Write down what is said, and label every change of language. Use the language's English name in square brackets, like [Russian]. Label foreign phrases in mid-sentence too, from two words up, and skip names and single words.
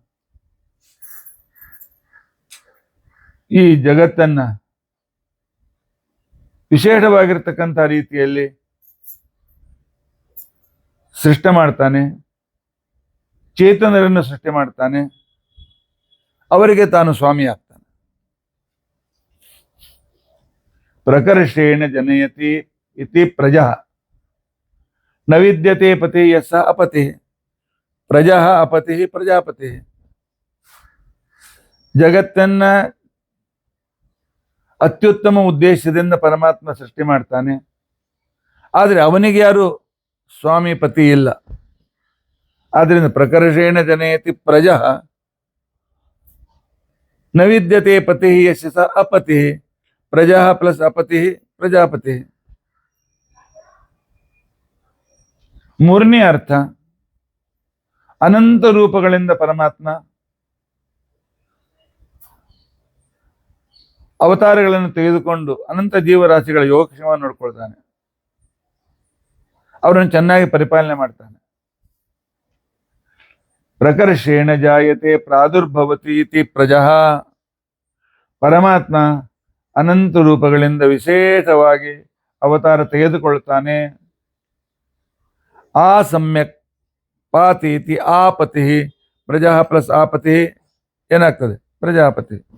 [Kannada] ಈ ಜಗತ್ತನ್ನ ವಿಶೇಷವಾಗಿರ್ತಕ್ಕಂಥ ರೀತಿಯಲ್ಲಿ ಸೃಷ್ಟಿ ಮಾಡ್ತಾನೆ, ಚೇತನರನ್ನು ಸೃಷ್ಟಿ ಮಾಡ್ತಾನೆ, ಅವರಿಗೆ ತಾನು ಸ್ವಾಮಿ ಆಗ್ತಾನೆ. [Sanskrit] ಪ್ರಕರ್ಷೇಣ ಜನಯತಿ ಇತಿ ಪ್ರಜಾ ನ ವಿದ್ಯತೆ ಪತಿ ಯಸ ಅಪತಿ ಪ್ರಜಾ ಅಪತಿ ಪ್ರಜಾಪತಿ. [Kannada] ಜಗತ್ತನ್ನ ಅತ್ಯುತ್ತಮ ಉದ್ದೇಶದಿಂದ ಪರಮಾತ್ಮ ಸೃಷ್ಟಿ ಮಾಡ್ತಾನೆ. ಆದರೆ ಅವನಿಗೆ ಯಾರು ಸ್ವಾಮಿ ಪತಿ ಇಲ್ಲ. [Sanskrit] ಆದ್ರಿಂದ ಪ್ರಕರ್ಷೇಣ ಜನಯತಿ ಪ್ರಜಾ ನ ವಿದ್ಯತೆ ಪತಿ ಯಶ ಅಪತಿ ಪ್ರಜಾ ಪ್ಲಸ್ ಅಪತಿ ಪ್ರಜಾಪತಿ. [Kannada] ಮೂರನೇ ಅರ್ಥ, ಅನಂತ ರೂಪಗಳಿಂದ ಪರಮಾತ್ಮ ಅವತಾರಗಳನ್ನು ತೆಗೆದುಕೊಂಡು ಅನಂತ ಜೀವರಾಶಿಗಳ ಯೋಗಕ್ಷೇಮವನ್ನು ನೋಡ್ಕೊಳ್ತಾನೆ, ಅವರನ್ನು ಚೆನ್ನಾಗಿ ಪರಿಪಾಲನೆ ಮಾಡ್ತಾನೆ. [Sanskrit] ಪ್ರಕರ್ಷೇಣ ಜಾಯತೆ ಪ್ರಾದುರ್ಭವತಿ ಇತಿ ಪ್ರಜಾ. [Kannada] ಪರಮಾತ್ಮ ಅನಂತ ರೂಪಗಳಿಂದ ವಿಶೇಷವಾಗಿ ಅವತಾರ ತೆಗೆದುಕೊಳ್ತಾನೆ. [Sanskrit] ಆ ಸಮ್ಯಕ್ ಪಾತಿ ಇತಿ ಆಪತಿ ಪ್ರಜಾ ಪ್ಲಸ್ ಆಪತಿ ಏನಾಗ್ತದೆ? ಪ್ರಜಾಪತಿ.